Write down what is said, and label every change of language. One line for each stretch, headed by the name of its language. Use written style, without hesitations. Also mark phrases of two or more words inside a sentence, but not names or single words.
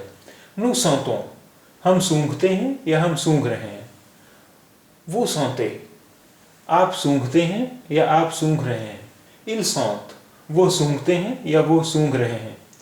French: nous sentons
Hindi: हम सूंघते हैं या हम सूंघ रहे हैं।
French: vous sentez
Hindi: आप सूंघते हैं या आप सूंघ रहे हैं।
French: ils sentent
Hindi: वो सूंघते हैं या वो सूंघ रहे हैं।